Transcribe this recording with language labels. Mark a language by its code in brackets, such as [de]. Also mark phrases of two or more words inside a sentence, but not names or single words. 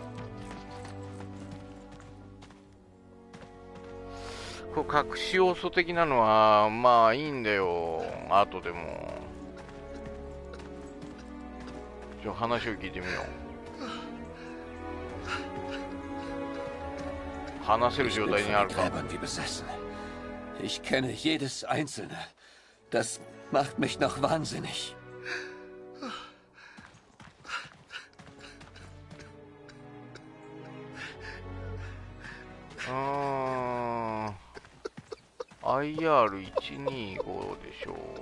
[ja] こう隠し要素的なのはまあいいんだよ、後でも。話を聞いてみよう。話せる状態にあるか。 [de] Ich kenne jedes einzelne. Das macht mich noch wahnsinnig. [ja] IR125 でしょう。